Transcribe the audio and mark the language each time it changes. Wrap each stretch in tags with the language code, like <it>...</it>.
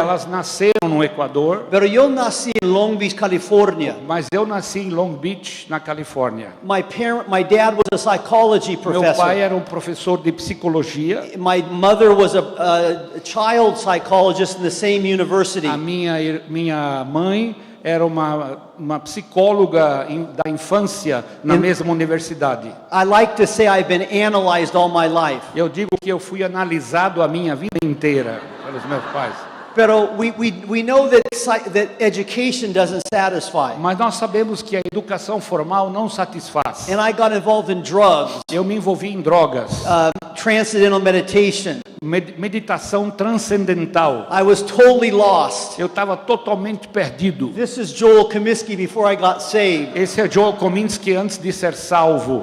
<pt>Elas nasceram no Equador,</pt> <es>Pero yo nací en Long Beach, California.</es> <pt>mas eu nasci em Long Beach, na Califórnia.</pt> <en>My dad was a psychology</en> <pt>Meu pai</pt> <en>professor.</en> <pt>era um professor de psicologia.</pt> <en>My mother was a child psychologist in the same university.</en> <pt>A minha mãe era uma psicóloga da infância na mesma universidade.</pt> <en>I like to say I've been analyzed all my life.</en> <pt>Eu digo que eu fui analisado a minha vida inteira pelos meus pais.</pt> <en>Pero we know that education doesn't satisfy.</en> <pt>Mas nós sabemos que a educação formal não satisfaz.</pt> <en>And I got involved in drugs,</en> <pt>Eu me envolvi em drogas,</pt> <en>transcendental meditation.</en> <pt>meditação transcendental.</pt> <en>I was totally lost.</en> <pt>Eu estava totalmente perdido.</pt> <en>This is Joel Comiskey before I got saved.</en> <pt>Esse é Joel Kominski antes de ser salvo.</pt>